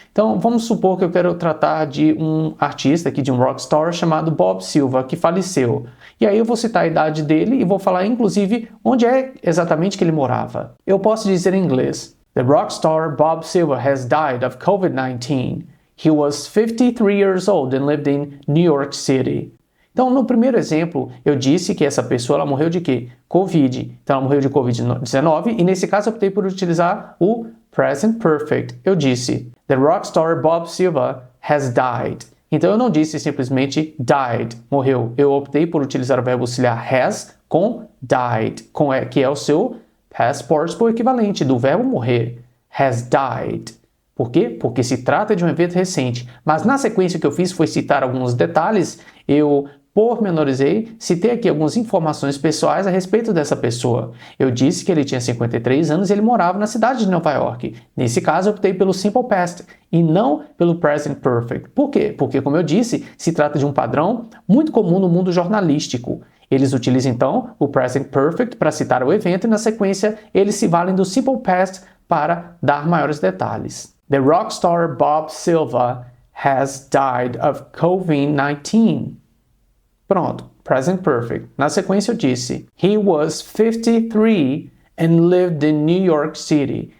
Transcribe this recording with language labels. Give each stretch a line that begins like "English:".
Portuguese: Então, vamos supor que eu quero tratar de um artista aqui, de um rockstar chamado Bob Silva, que faleceu. E aí eu vou citar a idade dele e vou falar, inclusive, onde é exatamente que ele morava. Eu posso dizer em inglês:
English: The rockstar Bob Silva has died of COVID-19. He was 53 years old and lived in New York City.
Portuguese: Então, no primeiro exemplo, eu disse que essa pessoa ela morreu de quê? Covid. Então, ela morreu de Covid-19 e, nesse caso, eu optei por utilizar o Present Perfect. Eu disse,
English: The rockstar Bob Silva has died.
Portuguese: Então, eu não disse simplesmente died, morreu. Eu optei por utilizar o verbo auxiliar has com died, que é o seu past participle equivalente do verbo morrer.
English: Has died.
Portuguese: Por quê? Porque se trata de um evento recente. Mas na sequência que eu fiz foi citar alguns detalhes, eu pormenorizei, citei aqui algumas informações pessoais a respeito dessa pessoa. Eu disse que ele tinha 53 anos e ele morava na cidade de Nova York. Nesse caso, eu optei pelo Simple Past e não pelo Present Perfect. Por quê? Porque, como eu disse, se trata de um padrão muito comum no mundo jornalístico. Eles utilizam, então, o Present Perfect para citar o evento e, na sequência, eles se valem do Simple Past para dar maiores detalhes.
English: The rockstar Bob Silva has died of COVID-19.
Portuguese: Pronto,
English: Present Perfect.
Portuguese: Na sequência eu disse,
English: He was 53 and lived in New York City.